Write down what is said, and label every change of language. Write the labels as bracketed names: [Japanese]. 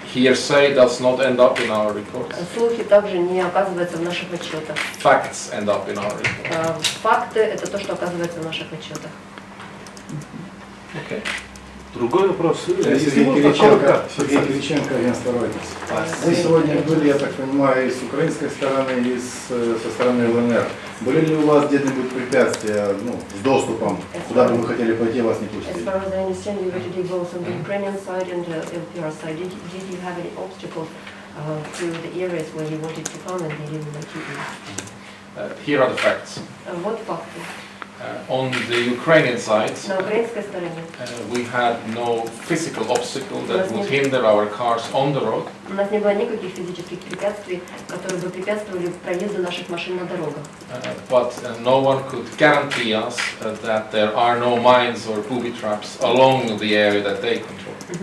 [English] Hearsay does not end up in our report. [Russian] Слухи также не оказываются в наших отчетах. [English] Facts end up in our report. [Russian] Факты – это то, что оказывается в наших отчетах. [English] Okay. [Russian] Другой вопрос. Сергей Кириченко, агентство Reuters. Вы сегодня были, я так понимаю, и с украинской стороны, и со стороны ЛНР. Были ли у вас где-нибудь препятствия, с доступом, куда бы вы хотели пойти, вас не пустили? [English] As far as I understand, you were today both on the Ukrainian side and the LPR side. Did you have any obstacles to the areas where you wanted to come and they didn't let you in? Here are the facts. [Russian] Вот факты. [English] On the Ukrainian side, [Russian] На украинской стороне [English] we had no physical obstacle that would hinder our cars on the road. [Russian] у нас не было никаких физических препятствий, которые бы препятствовали проезду наших машин на дорогах. [English] But no one could guarantee us that there are no mines or booby traps along the area that they control.